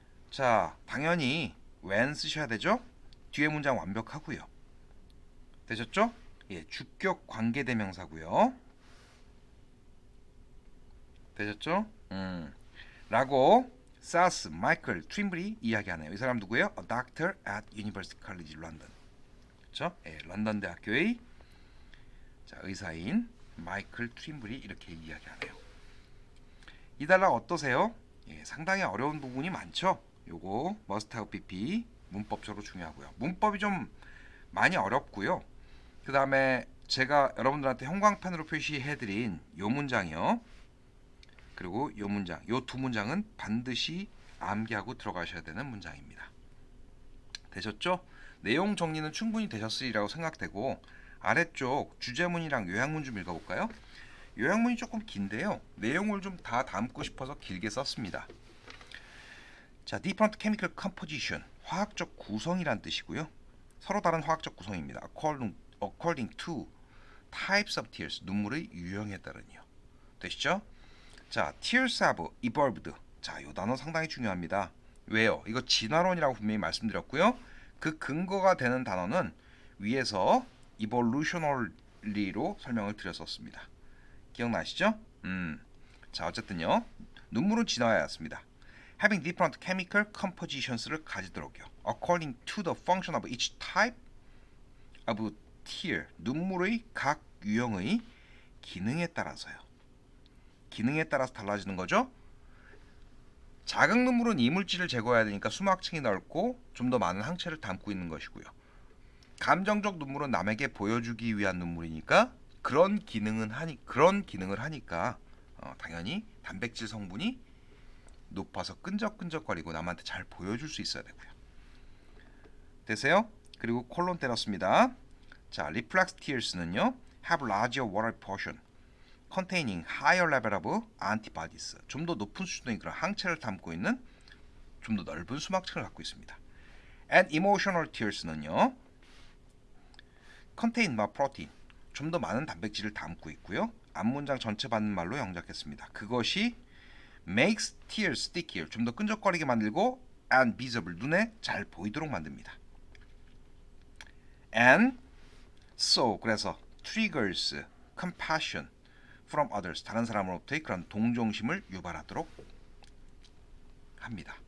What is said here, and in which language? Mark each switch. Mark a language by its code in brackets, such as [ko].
[ko] 자, 당연히 when 쓰셔야 되죠. 뒤에 문장 완벽하고요. 되셨죠? 예, 주격 관계대명사고요. 되셨죠? 라고 사스 마이클 트림블이 이야기하네요. 이 사람 누구예요? [en] A doctor at University College London. [ko] 그렇죠? 예, 런던 대학교의 의사인 마이클 트림블이 이렇게 이야기하네요. 이 단락 어떠세요? 예, 상당히 어려운 부분이 많죠. 요거 must have pp 문법적으로 중요하고요. 문법이 좀 많이 어렵고요. 그 다음에 제가 여러분들한테 형광펜으로 표시해드린 요 문장이요. 그리고 요 문장, 요 두 문장은 반드시 암기하고 들어가셔야 되는 문장입니다. 되셨죠? 내용 정리는 충분히 되셨으리라고 생각되고, 아래쪽 주제문이랑 요약문 좀 읽어볼까요? 요약문이 조금 긴데요. 내용을 좀 다 담고 싶어서 길게 썼습니다. 자, [en] different chemical composition, [ko] 화학적 구성이란 뜻이고요. 서로 다른 화학적 구성입니다. [en] according to types of tears, [ko] 눈물의 유형에 따른요. 되시죠? 자, [en] tears have evolved. [ko] 자, 이 단어 상당히 중요합니다. 왜요? 이거 진화론이라고 분명히 말씀드렸고요. 그 근거가 되는 단어는 위에서 evolutionary로 설명을 드렸었습니다. 기억나시죠? 자, 어쨌든요. 눈물은 진화하였습니다. [en] Having different chemical compositions를 [ko] 가지도록요. [en] According to the function of each type of tear, [ko] 눈물의 각 유형의 기능에 따라서요. 기능에 따라서 달라지는 거죠. 작은 눈물은 이물질을 제거해야 되니까 수막층이 넓고 좀 더 많은 항체를 담고 있는 것이고요. 감정적 눈물은 남에게 보여주기 위한 눈물이니까 그런 기능을 하니까 당연히 단백질 성분이 높아서 끈적끈적거리고 남한테 잘 보여줄 수 있어야 되고요. 되세요? 그리고 콜론 때렸습니다. [en] 자, reflex tears는요, have larger water portion containing higher level of antibodies. [ko] 좀 더 높은 수준의 그런 항체를 담고 있는 좀 더 넓은 수막층을 갖고 있습니다. [en] And emotional tears는요, contain more protein. [ko] 좀 더 많은 단백질을 담고 있고요. 앞문장 전체 받는 말로 영작했습니다. 그것이 [en] makes tears stickier. [ko] 좀 더 끈적거리게 만들고 [en] and visible. [ko] 눈에 잘 보이도록 만듭니다. [en] And so, [ko] 그래서 [en] triggers compassion from others. [ko] 다른 사람으로부터의 그런 동정심을 유발하도록 합니다.